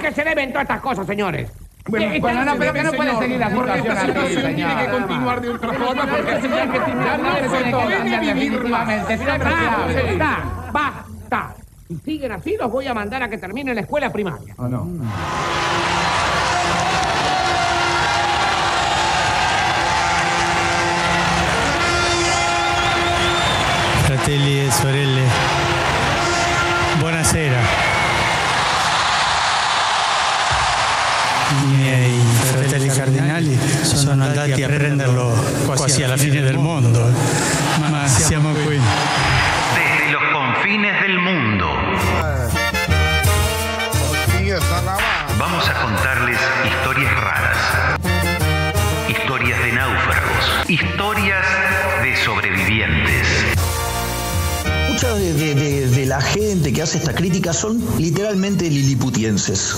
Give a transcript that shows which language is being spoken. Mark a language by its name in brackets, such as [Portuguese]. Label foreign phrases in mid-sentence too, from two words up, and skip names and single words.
[Spanish] ¿A qué se deben todas estas cosas, señores? Bueno, no, pero que no puede seguir la situación así, señor. Tiene que continuar de otra forma porque así hay que terminar. No se puede cambiar definitivamente. Basta. Si siguen así, los voy a mandar a que terminen la escuela primaria. ¿O no? [Italian] Fratelli e sorelle, buonasera. I miei fratelli cardinali sono andati a prenderlo quasi alla fine del mondo, ma siamo qui. [Spanish] Desde los confines del mundo. Vamos a contarles historias raras, historias de náufragos, historias de sobrevivientes. Mucha de la gente que hace esta crítica son literalmente liliputienses.